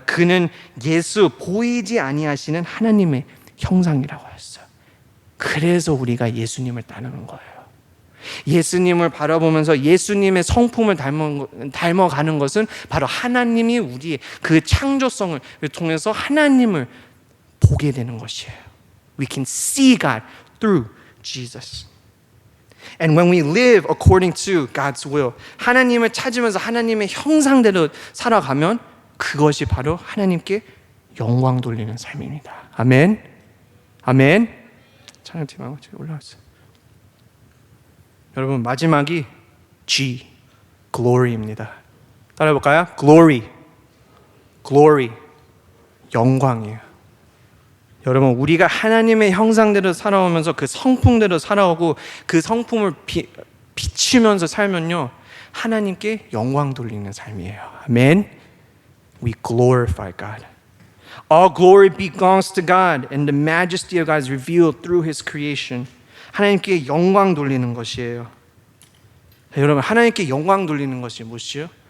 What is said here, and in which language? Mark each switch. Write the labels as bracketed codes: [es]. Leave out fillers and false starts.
[ko] 그는 예수 보이지 아니하시는 하나님의 형상이라고 하셨어요. 그래서 우리가 예수님을 따르는 거예요. 예수님을 바라보면서 예수님의 성품을 닮아가는 것은 바로 하나님이 우리의 그 창조성을 통해서 하나님을 보게 되는 것이에요. [en] We can see God through Jesus. And when we live according to God's will, [ko] 하나님을 찾으면서 하나님의 형상대로 살아가면 그것이 바로 하나님께 영광 돌리는 삶입니다. 아멘. 아멘. 찬양팀하고 올라왔어요. 여러분 마지막이 G, glory입니다. 따라해볼까요? [en] Glory, glory, [ko] 영광이에요. 여러분 우리가 하나님의 형상대로 살아오면서 그 성품대로 살아오고 그 성품을 비추면서 살면요 하나님께 영광 돌리는 삶이에요. [en] 아멘. We glorify God. All glory belongs to God, and the majesty of God is revealed through His creation. [ko] 하나님께 영광 돌리는 것이에요. 여러분 하나님께 영광 돌리는 것이 무엇이요?